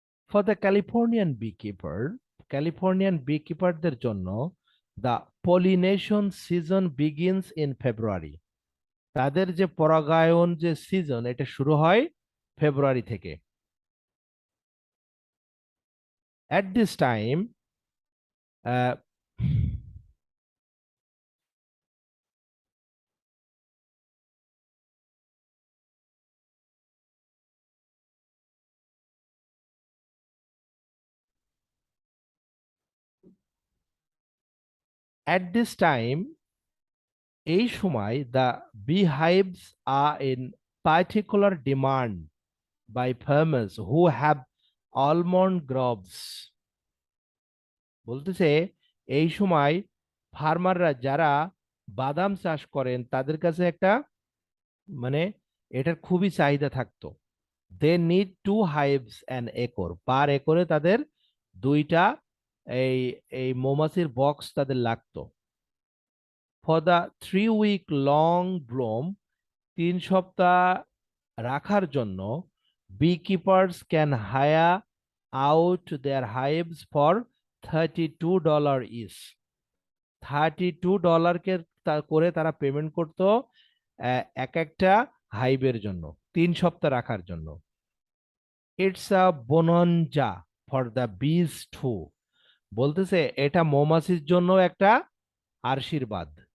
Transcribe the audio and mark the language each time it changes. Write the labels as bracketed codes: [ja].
[en] for the Californian beekeeper, [bn] Californian বিকিপারদের জন্য [en] The pollination season begins in February. [bn] তাদের যে পরাগায়ন যে সিজন, এটা শুরু হয় ফেব্রুয়ারি থেকে। [en] At this time, uh, at this time, [bn] এই সময় [en] the beehives are in particular demand by farmers who have almond groves. [bn] বলতেছে এই সময় ফার্মাররা যারা বাদাম চাষ করেন তাদের কাছে একটা মানে এটার খুবই চাহিদা থাকতো। [en] they need 2 hives an acre, [bn] পার একরে তাদের 2টা এই এই মৌমাছির বক্স তাদের লাগতো। [en] for the 3 week long bloom, [bn] 3 সপ্তাহ রাখার জন্য [en] beekeepers can hire out their hives for $32 each। [bn] $32 করে তারা পেমেন্ট করতো এক একটা হাইবের জন্য, 3 সপ্তাহ রাখার জন্য। [en] it's a bonanza for the bees too, [bn] বলতেছে এটা মৌমাছির জন্য একটা আশীর্বাদ।